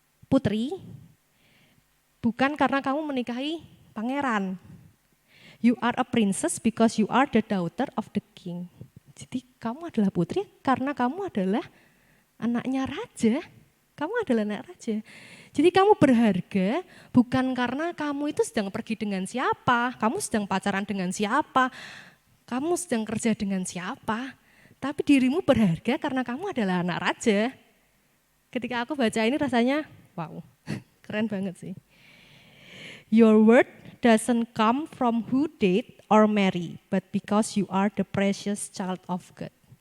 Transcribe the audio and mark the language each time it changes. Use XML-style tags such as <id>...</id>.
<id>Putri, bukan karena kamu menikahi pangeran.</id> <en>You are a princess because you are the daughter of the king.</en> <id>Jadi kamu adalah putri karena kamu adalah anaknya raja. Kamu adalah anak raja. Jadi kamu berharga bukan karena kamu itu sedang pergi dengan siapa, kamu sedang pacaran dengan siapa, kamu sedang kerja dengan siapa. Tapi dirimu berharga karena kamu adalah anak raja. Ketika aku baca ini rasanya, wow, keren banget sih.</id> <en>Your worth doesn't come from who date or marry, but because you are the precious child of God.</en>